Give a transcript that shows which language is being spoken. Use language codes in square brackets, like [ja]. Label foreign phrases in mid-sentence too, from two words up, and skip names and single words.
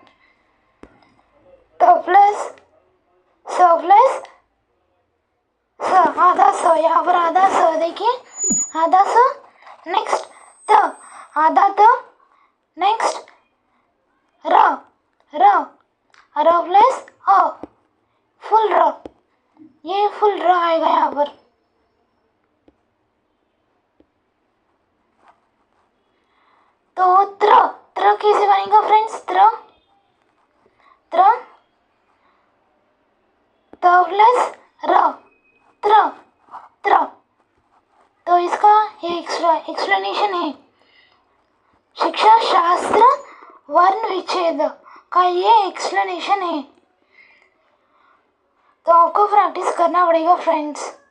[hi] त प्लस स प्लस स, आधा स, यहाँ पर आधा स देखिए, आधा स, नेक्स्ट त, आधा त, नेक्स्ट र, र, र प्लस अ, फुल र, ये फुल र आएगा यहाँ पर। तो त्र, त्र कैसे बनेगा फ्रेंड्स? त्र, त्र, त प्लस र, त्र, त्र। तो इसका ये एक्सप्लेनेशन है। शिक्षा शास्त्र वर्ण विच्छेद का ये एक्सप्लेनेशन है। तो आपको प्रैक्टिस करना पड़ेगा फ्रेंड्स।